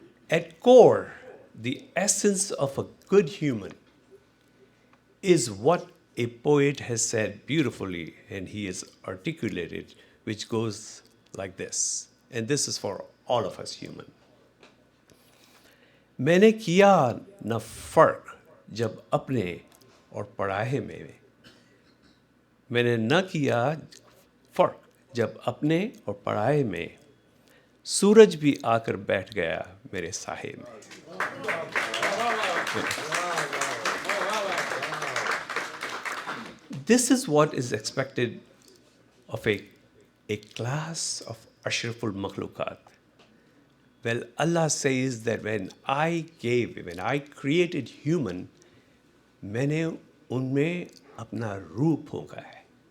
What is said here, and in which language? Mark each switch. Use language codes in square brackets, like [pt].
[en] At core, the essence of a good human is what a poet has said beautifully, and he has articulated, which goes like this, and this is for all of us human. [hi] मैंने किया न फर्क जब अपने और पराये में, मैंने न किया फर्क जब अपने और पराये में, सूरज भी आकर बैठ गया मेरे साहे में. [en] This is what is expected of a class of ashraful makhlukat. Well, Allah says that when I created human, [hi] मैंने उनमें अपना रूप होगा है.